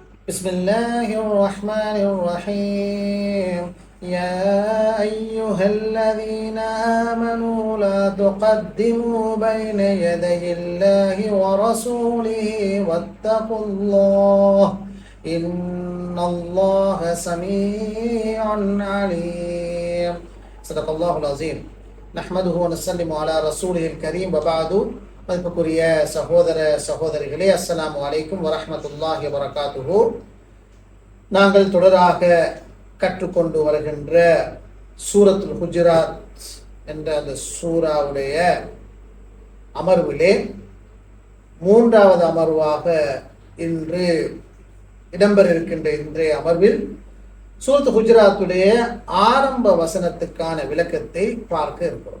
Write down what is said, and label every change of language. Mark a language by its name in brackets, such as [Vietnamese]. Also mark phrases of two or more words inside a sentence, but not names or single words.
[Arabic] بسم الله الرحمن الرحيم يا أيها الذين آمنوا لا تقدموا بين يدي الله ورسوله واتقوا الله إن الله سميع عليم صدق الله العظيم نحمده ونسلم على رسوله الكريم وبعد [Tamil] மதிப்புக்குரிய சகோதர சகோதரிகளே, [Arabic] السلام عليكم ورحمة الله وبركاته. [Tamil] நாங்கள் தொடராக கற்றுக்கொண்டு வருகின்ற சூரத்துல் ஹுஜராத் என்ற அந்த சூராவுடைய அமர்விலே மூன்றாவது அமர்வாக இன்று இடம்பெற இருக்கின்ற இன்றைய அமர்வில் சூரத்துல் ஹுஜராத்துடைய ஆரம்ப வசனத்துக்கான விளக்கத்தை பார்க்க இருக்கிறோம்.